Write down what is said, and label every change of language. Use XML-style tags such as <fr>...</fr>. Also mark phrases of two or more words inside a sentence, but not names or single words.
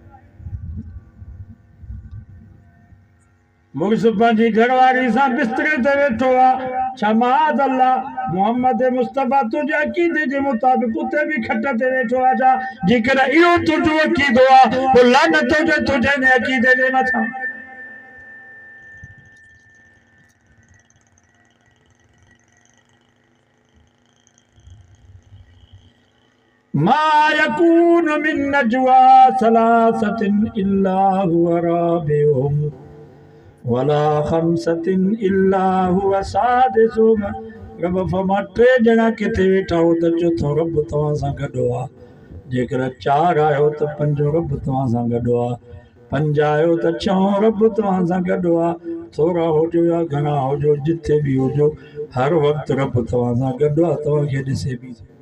<sd>मुड़िस पंहिंजी घरवारी सां बिस्तरे ते वेठो आहे, छा माअज़ल्लाह मोहम्मद मुस्तफ़ा तुंहिंजे अक़ीदे जे मुताबिक़ उते बि खट ते वेठो आहे छा? जेकर इहो तुंहिंजो अक़ीदो आहे पोइ लानत हुजे तुंहिंजे इन अक़ीदे जे मथां।</sd> <ar>ما يكون من نجوى ثلاثة إلا هو رابعهم ولا خمسة إلا هو سادسهم.</ar> <sd>रब फरमा टे ॼणा किथे वेठा हो त चोथों रब तव्हां सां गॾु आहे। जेकर चार आहियो त पंजो रब तव्हां सां गॾु आहे, पंज आहियो त छहों रब तव्हां सां गॾु आहे। थोरा हुजो या घणा हुजो, जिथे बि हुजो, हर वक़्तु रब तव्हां सां गॾु आहे, तव्हांखे ॾिसे बि।</sd>